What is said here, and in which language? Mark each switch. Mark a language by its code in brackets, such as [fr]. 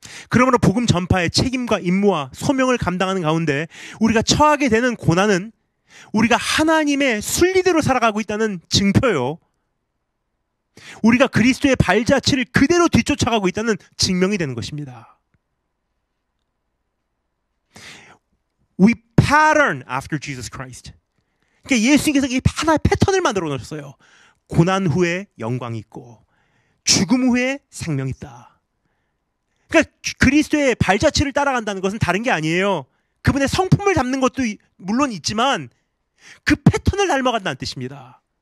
[ko] 그러므로 복음 전파의 책임과 임무와 소명을 감당하는 가운데 우리가 처하게 되는 고난은 우리가 하나님의 순리대로 살아가고 있다는 증표요, 우리가 그리스도의 발자취를 그대로 뒤쫓아가고 있다는 증명이 되는 것입니다. [en] We pattern after Jesus Christ. [ko] 그러니까 예수님께서 이 하나의 패턴을 만들어 놓으셨어요. 고난 후에 영광이 있고 죽음 후에 생명이 있다. 그러니까 그리스도의 발자취를 따라간다는 것은 다른 게 아니에요. 그분의 성품을 담는 것도 물론 있지만 그 패턴을 닮아간다는 뜻입니다.